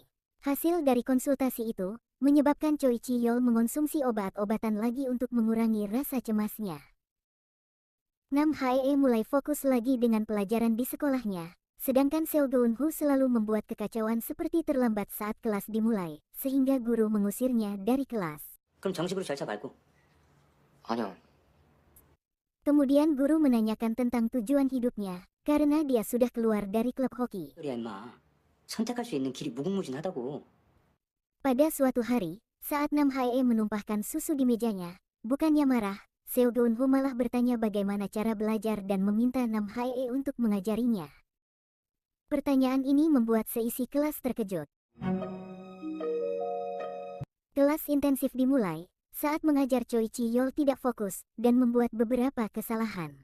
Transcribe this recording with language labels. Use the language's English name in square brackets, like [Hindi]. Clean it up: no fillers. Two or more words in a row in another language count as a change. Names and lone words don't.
[Indonesian] Hasil dari konsultasi itu, menyebabkan Choi Chiyol mengonsumsi obat-obatan lagi untuk mengurangi rasa cemasnya. Nam Hae mulai fokus lagi dengan pelajaran di sekolahnya, sedangkan Seo Geun-ho selalu membuat kekacauan seperti terlambat saat kelas dimulai, sehingga guru mengusirnya dari kelas. [Korean] 그럼 정식으로 절차 밟고. 아니요. [Indonesian] Kemudian guru menanyakan tentang tujuan hidupnya, karena dia sudah keluar dari klub hoki. [Korean] 소리야 임마. 선택할 수 있는 길이 무궁무진하다고. [Indonesian] Pada suatu hari, saat Nam Hae menumpahkan susu di mejanya, bukannya marah, Seo Geun-ho malah bertanya bagaimana cara belajar dan meminta Nam Hae untuk mengajarinya. Pertanyaan ini membuat seisi kelas terkejut. Kelas intensif dimulai, saat mengajar Choi Chiyol tidak fokus, dan membuat beberapa kesalahan.